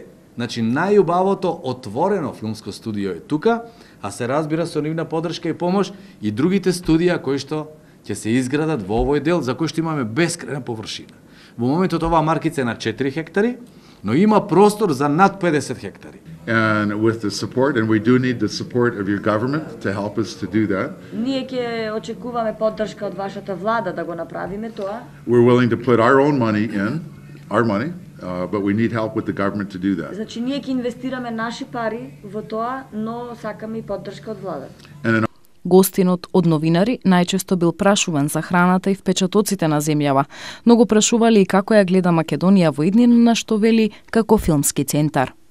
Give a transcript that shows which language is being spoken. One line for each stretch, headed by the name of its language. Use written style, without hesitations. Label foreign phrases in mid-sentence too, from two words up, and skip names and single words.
Macedonian: Значи, најубавото отворено филмско студио е тука, а се разбира со нивна поддршка и помош и другите студија кои што ќе се изградат во овој дел, за кој што имаме бескрајна површина. Во моментот оваа маркица е на 4 хектари, но има простор за над 50 хектари.
English: And with the support, and we do need the support of your government to help us to do that.
Macedonian: Ние ќе очекуваме поддршка од вашата влада да го направиме тоа.
English: We're willing to put our own money in, but we need help with the government to do that.
Macedonian: Значи ние ќе инвестираме наши пари во тоа, но сакаме и поддршка од владата. Гостинот од новинари најчесто бил прашуван за храната и впечатоците на земјава, но го прашували и како ја гледа Македонија во иднина, на што вели како филмски центар.